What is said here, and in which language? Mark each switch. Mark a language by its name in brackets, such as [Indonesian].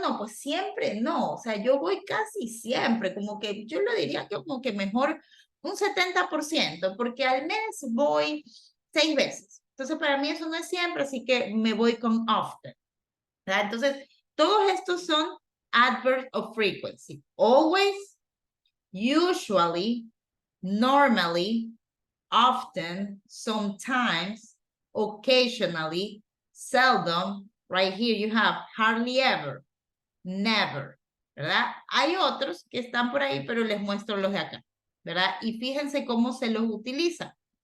[Spanish] No, pues siempre no, o sea, yo voy casi siempre, como que yo lo diría que como que mejor un 70%, porque al mes voy 6 veces. Entonces, para mí eso no es siempre, así que me voy con often, ¿verdad? Entonces, todos estos son [English] adverbs of frequency. Always, usually, normally, often, sometimes, occasionally, seldom. Right here you have hardly ever, never, [Spanish] ¿verdad? Hay otros que están por ahí, pero les muestro los de acá, ¿verdad? Y fíjense cómo se los utiliza.